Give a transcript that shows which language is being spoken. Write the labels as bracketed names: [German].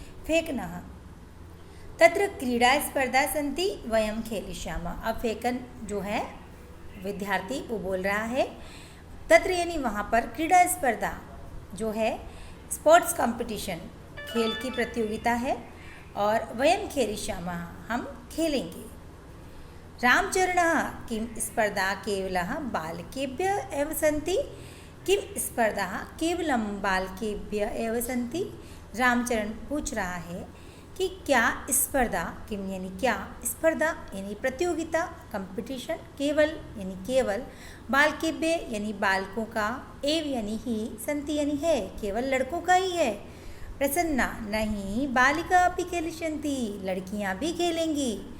[Sanskrit] फेकनः तत्र क्रीड़ा स्पर्धा सन्ति वयम खेलिष्यामः. [Hindi] अब फेकन जो है विद्यार्थी वो बोल रहा है, तत्र यानी वहाँ पर [Sanskrit] क्रीड़ा स्पर्धा [Hindi] जो है स्पोर्ट्स कंपटीशन, खेल की प्रतियोगिता है. और [Sanskrit] वयम खेलिष्यामः [Hindi] हम खेलेंगे. [Sanskrit] रामचरणः किं स्पर्धा केवलः बालकेभ्यः एव सन्ति. किं स्पर्धा केवलं बालकेभ्यः एव सन्ति. [Hindi] रामचरण पूछ रहा है कि क्या स्पर्धा, किम यानी क्या, स्पर्धा यानी प्रतियोगिता, कंपटीशन, केवल यानी केवल, बालकेभ्य यानी बालकों का, एव यानी ही, सन्ति यानी है, केवल लड़कों का ही है. [Sanskrit] प्रसन्ना नहीं बालिका अपि खेलिष्यन्ति, [Hindi] लड़कियां भी खेलेंगी.